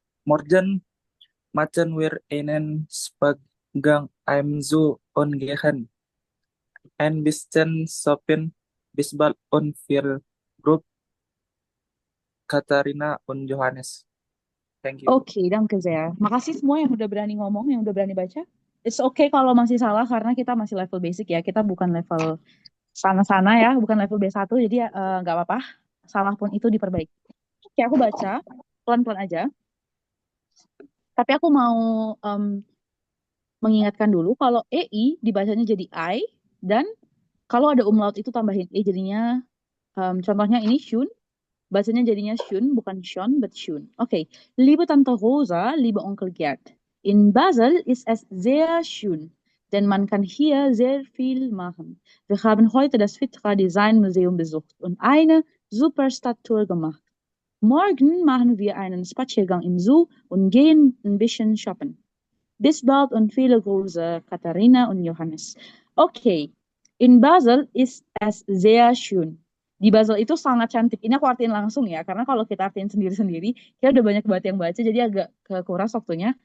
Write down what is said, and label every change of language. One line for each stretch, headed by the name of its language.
German: Morgen machen wir einen Spaziergang im Zoo und gehen ein bisschen shopping, Bisbal und viel Grup Katarina und Johannes.
English: Thank you.
German: Oke, danke sehr.
Indonesian: Makasih semua yang udah berani ngomong, yang udah berani baca.
English: It's okay
Indonesian: kalau masih salah karena kita masih level basic ya. Kita bukan level sana-sana ya, bukan level B1, jadi nggak apa-apa. Salah pun itu diperbaiki. Oke, aku baca pelan-pelan aja. Tapi aku mau mengingatkan dulu kalau EI dibacanya jadi I, dan kalau ada umlaut itu tambahin E jadinya, contohnya ini Shun, bacanya jadinya Shun, bukan Shon, but Shun. Oke.
German: Liebe Tante Rosa, liebe Onkel Gerd, in Basel ist es sehr schön, denn man kann hier sehr viel machen. Wir haben heute das Vitra Design Museum besucht und eine super Stadttour gemacht. Morgen machen wir einen Spaziergang im Zoo und gehen ein bisschen shoppen. Bis bald und viele Grüße, Katharina und Johannes. Oke. In Basel ist es sehr schön.
Indonesian: Di Basel itu sangat cantik. Ini aku artiin langsung ya, karena kalau kita artiin sendiri-sendiri, kita udah banyak banget yang baca, jadi agak kekuras waktunya.